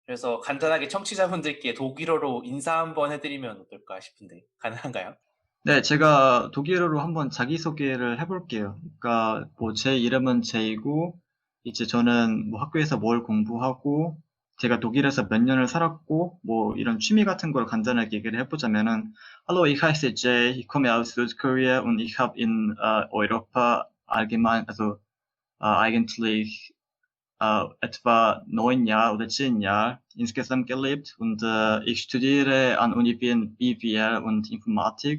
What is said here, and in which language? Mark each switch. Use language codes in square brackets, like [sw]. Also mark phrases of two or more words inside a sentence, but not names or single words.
[ko] 그래서 간단하게 청취자분들께 독일어로 인사 한번 해드리면 어떨까 싶은데 가능한가요? 네, 제가 독일어로 한번 자기소개를 해볼게요. 그러니까 뭐 제 이름은 제이고, 이제 저는 뭐 학교에서 뭘 공부하고, 제가 독일에서 몇 년을 살았고, 뭐 이런 취미 같은 걸 간단하게 얘기를 해보자면은, [de] Hallo, ich heiße Jay, ich komme aus Südkorea und ich habe in Europa allgemein, also eigentlich etwa 9 Jahre oder 10 Jahre insgesamt gelebt und ich studiere an Uni Wien BWL und Informatik.